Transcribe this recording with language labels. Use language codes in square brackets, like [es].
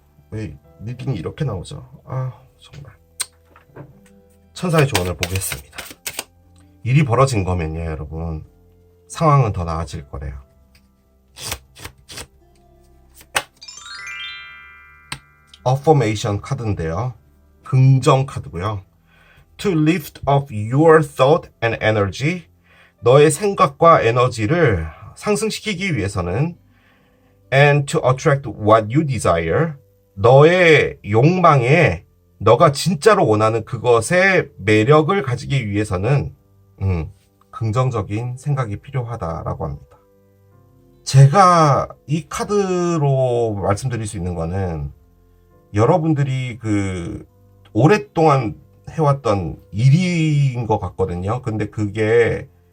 [ko] 왜 리딩이 이렇게 나오죠? 정말. 천사의 조언을 보겠습니다. 일이 벌어진 거면요, 여러분. 상황은 더 나아질 거래요. Affirmation 카드인데요. 긍정 카드고요. [en] To lift up your thought and energy. [ko] 너의 생각과 에너지를 상승시키기 위해서는 [en] and to attract what you desire. [ko] 너의 욕망에 너가 진짜로 원하는 그것의 매력을 가지기 위해서는 긍정적인 생각이 필요하다라고 합니다. 제가 이 카드로 말씀드릴 수 있는 거는 여러분들이 그 오랫동안 해왔던 일인 것 같거든요. 근데 그게